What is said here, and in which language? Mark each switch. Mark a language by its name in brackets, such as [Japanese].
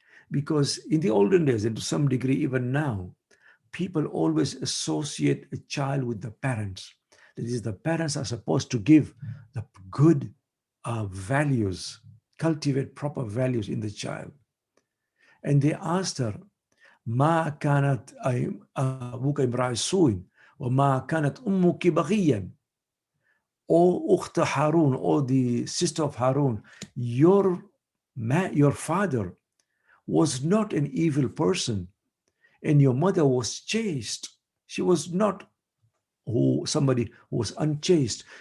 [English] Because in the olden days, and to some degree even now, people always associate a child with the parents. That is, the parents are supposed to give the good values, cultivate proper values in the child. And they asked her, [Arabic] ما كانت أبوك امرأ سوء وما كانت أمك بغيا. [English] O أخت Harun, or the sister of Harun, your father was not an evil person, and your mother was chaste. She was not somebody who was unchaste.